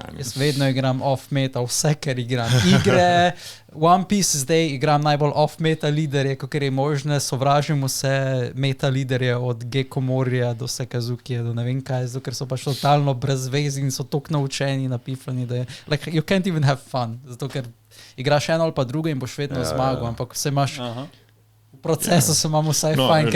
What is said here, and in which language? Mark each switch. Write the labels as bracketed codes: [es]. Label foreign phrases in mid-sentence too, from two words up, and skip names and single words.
[sl] Jaz vedno igram off-meta, vse, ker igram igre, One Piece zdaj igram najbolj off-meta liderje, kakor je možne, sovražim vse meta liderje od Gecko Morija do Sekazukija, do ne vem kaj, zato ker so pač totalno brez vezi in so toliko naučeni, napifani, da je, [en] like, you can't even have fun, [sl] zato ker igraš eno ali pa drugo in boš vedno zmagal, ampak vse imaš, v procesu se imamo vsaj fajn,